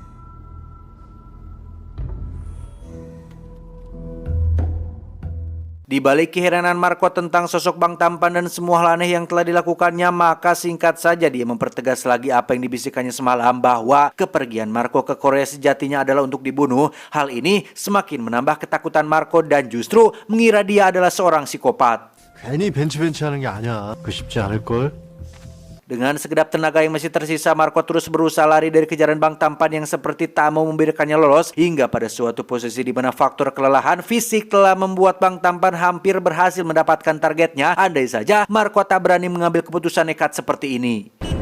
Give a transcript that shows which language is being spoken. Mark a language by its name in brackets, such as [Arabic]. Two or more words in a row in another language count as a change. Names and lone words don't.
[Indonesian] Di balik keheranan Marco tentang sosok Bang Tampan dan semua hal aneh yang telah dilakukannya, maka singkat saja dia mempertegas lagi apa yang dibisikannya semalam bahwa kepergian Marco ke Korea sejatinya adalah untuk dibunuh. Hal ini semakin menambah ketakutan Marco dan justru mengira dia adalah seorang psikopat. [Korean] 괜히 벤치벤치 하는 게 아니야. 그 쉽지 않을걸? [Indonesian] Dengan segenap tenaga yang masih tersisa, Marco terus berusaha lari dari kejaran Bang Tampan yang seperti tak mau membiarkannya lolos, hingga pada suatu posisi di mana faktor kelelahan fisik telah membuat Bang Tampan hampir berhasil mendapatkan targetnya. Andai saja Marco tak berani mengambil keputusan nekat seperti ini.